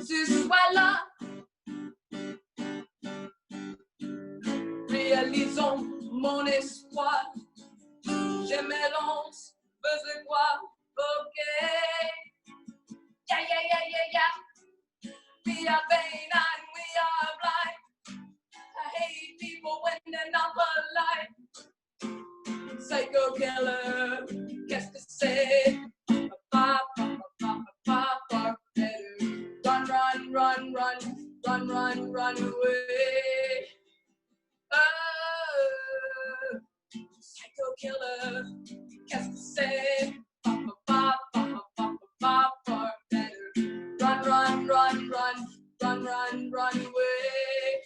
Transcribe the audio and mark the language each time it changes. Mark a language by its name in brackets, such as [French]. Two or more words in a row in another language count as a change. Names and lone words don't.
[French] Voilà. Réalisons mon espoir. Je m'élance, faisais quoi? Ok. [English] Yeah, yeah, yeah, yeah, yeah. We are vain and we are blind. I hate people when they're not polite. Psycho killer, [French] qu'est-ce que c'est? [English] Run, run, run, run, run, run, run away. Oh, psycho killer, [French] qu'est-ce que c'est? [English] Run, run, run, run, run, run, run away.